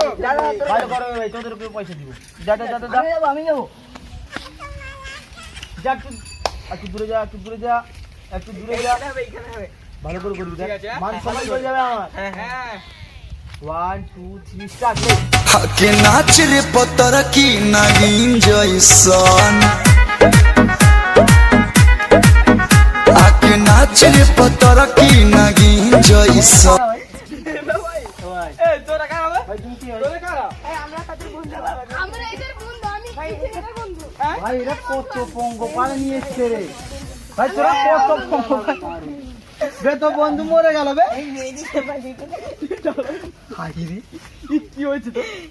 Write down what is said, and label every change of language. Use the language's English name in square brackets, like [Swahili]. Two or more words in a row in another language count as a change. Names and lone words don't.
[Bangla] ভালো করো ভাই, তোদেরকে পয়সা দিব। যা যা যা যা, আমি যাবো। যা একটু দূরে যা, একটু দূরে যা, একটু দূরে যা। এইখানে হবে। ভালো করে করবি, দেখ ঠিক আছে, মান সম্মান হয়ে যাবে আমার। হ্যাঁ 1 2 3 স্টার্ট। [Bhojpuri] हके नाच रे पतर की नागिन जैसन आके नाच रे पतर की नागिन जैसन। [Bangla] এই তোরা কারা হবে? ভাই তুমি কি হয়? তোরা কারা? আমরা এদের বন্ধু, আমি এদের বন্ধু। ভাই এরা কত পঙ্গপাল নিয়ে এসছে রে। ভাই তোরা কত পঙ্গপাল বে, তো বন্ধু মরে গেল বে। কি হয়েছে তো?